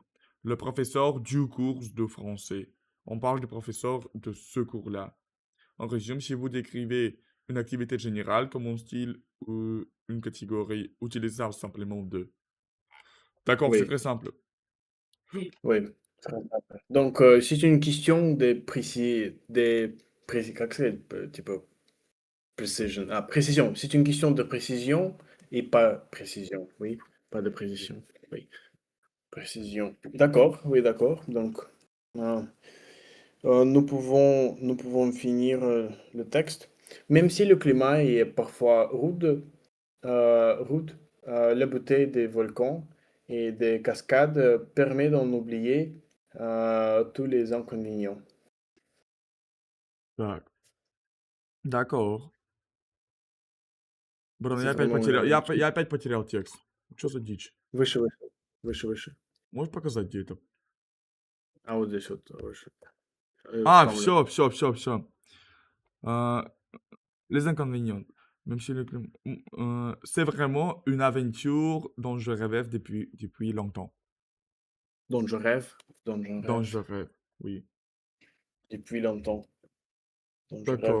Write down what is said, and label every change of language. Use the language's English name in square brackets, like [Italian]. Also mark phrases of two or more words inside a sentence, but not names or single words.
[French] Le professeur du cours de français. On parle du professeur de ce cours-là. En résumé, si vous décrivez une activité générale comme un style ou une catégorie, utilisez simplement de. D'accord, c'est oui, très simple. oui. Très simple. Donc, c'est une question [Russian] как сказать, типа, [French] precision. Ah, précision. C'est une question de précision et pas précision. Oui, pas de précision. Oui, précision. D'accord, oui, d'accord. Donc, euh, nous pouvons finir le texte. Même si le climat est parfois rude, la beauté des volcans et des cascades permet d'en oublier tous les inconvénients. D'accord. [Russian] Bro, [French] C'est vraiment une [Russian] я опять потерял текст. Что за дичь? выше, выше, выше, выше. Можешь показать, где это? А вот здесь вот выше. А, Вставлю. все. [French] Les inconvénients. Même si c'est vraiment une aventure dont je rêve depuis longtemps. Dont je rêve, dont je Dont rêve je rêve, oui. depuis longtemps, dont je rêve